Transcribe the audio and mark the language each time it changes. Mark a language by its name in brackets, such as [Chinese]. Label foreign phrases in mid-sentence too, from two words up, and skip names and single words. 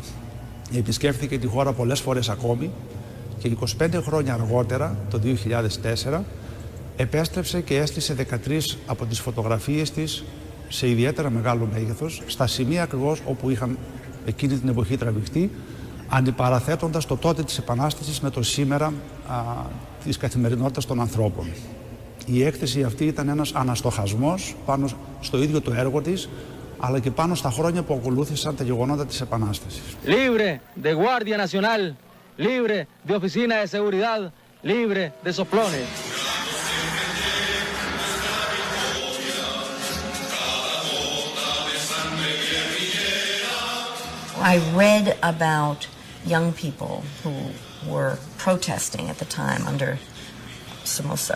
[Greek] Επισκέφθηκε τη χώρα πολλές φορές ακόμη και 25 χρόνια αργότερα, το 2004, επέστρεψε και έστησε 13 από τις φωτογραφίες της σε ιδιαίτερα μεγάλο μέγεθος, στα σημεία ακριβώς όπου είχαν εκείνη την εποχή τραβηχτεί, αντιπαραθέτοντας το τότε της Επανάστασης με το σήμερα της καθημερινότητας των ανθρώπων. Η έκθεση αυτή ήταν ένας αναστοχασμός πάνω στο ίδιο το έργο της, αλλά και πάνω στα χρόνια που ακολούθησαν τα γεγονότα της Επανάστασης. [Spanish] Libre de Guardia Nacional, libre de Oficina de Seguridad, libre de soplones. [English] I read about young people who were protesting at the time under Somoza.